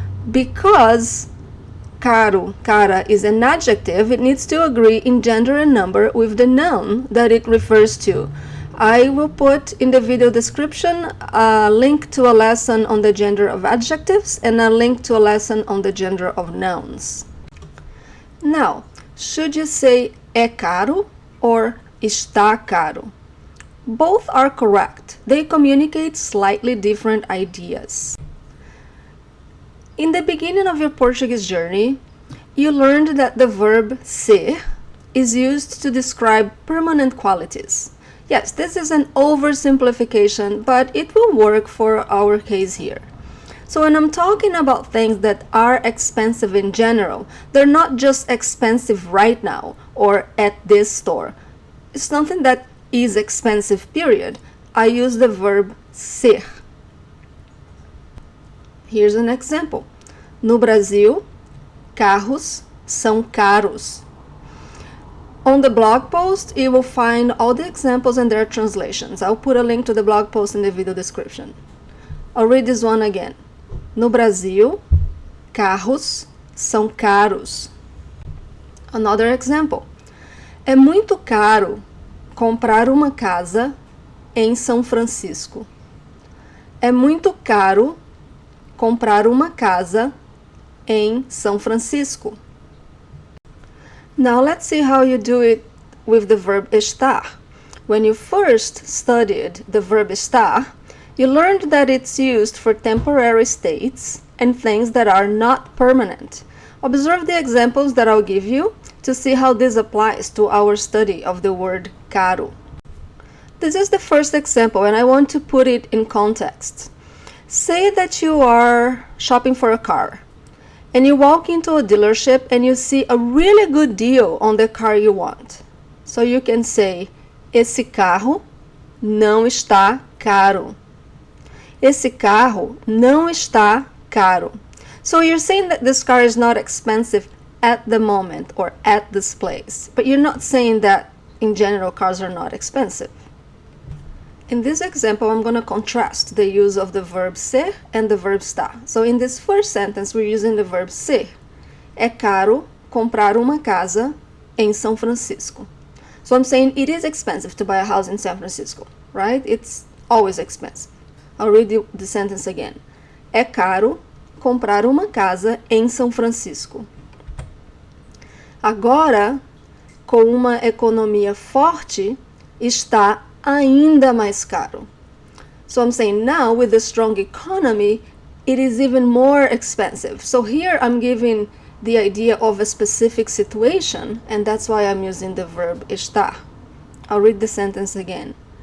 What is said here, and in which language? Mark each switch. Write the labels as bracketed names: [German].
[English] Because caro, cara is an adjective, it needs to agree in gender and number with the noun that it refers to. I will put in the video description a link to a lesson on the gender of adjectives and a link to a lesson on the gender of nouns. Now, should you say é caro or está caro? Both are correct. They communicate slightly different ideas. In the beginning of your Portuguese journey, you learned that the verb ser is used to describe permanent qualities. Yes, this is an oversimplification, but it will work for our case here. So when I'm talking about things that are expensive in general, they're not just expensive right now or at this store. It's something that is expensive, period. I use the verb ser. Here's an example. [Portuguese] No Brasil, carros são caros. [English] On the blog post, you will find all the examples and their translations. I'll put a link to the blog post in the video description. I'll read this one again. [Portuguese] No Brasil, carros são caros. [English] Another example. [Portuguese] É muito caro comprar uma casa em São Francisco. É muito caro comprar uma casa em São Francisco. [English] Now let's see how you do it with the verb estar. When you first studied the verb estar, you learned that it's used for temporary states and things that are not permanent. Observe the examples that I'll give you to see how this applies to our study of the word caro. This is the first example and I want to put it in context. Say that you are shopping for a car and you walk into a dealership and you see a really good deal on the car you want. So you can say, [Portuguese] esse carro não está caro. Esse carro não está caro. [English] So you're saying that this car is not expensive at the moment or at this place, but you're not saying that in general cars are not expensive. In this example, I'm going to contrast the use of the verb ser and the verb estar. So in this first sentence, we're using the verb ser. [Portuguese] É caro comprar uma casa em São Francisco. [English] So I'm saying it is expensive to buy a house in San Francisco, right? It's always expensive. I'll read the sentence again. [Portuguese] É caro comprar uma casa em São Francisco. Agora, com uma economia forte, está ainda mais caro. [English] So I'm saying now with the strong economy, it is even more expensive. So here I'm giving the idea of a specific situation, and that's why I'm using the verb estar. I'll read the sentence again.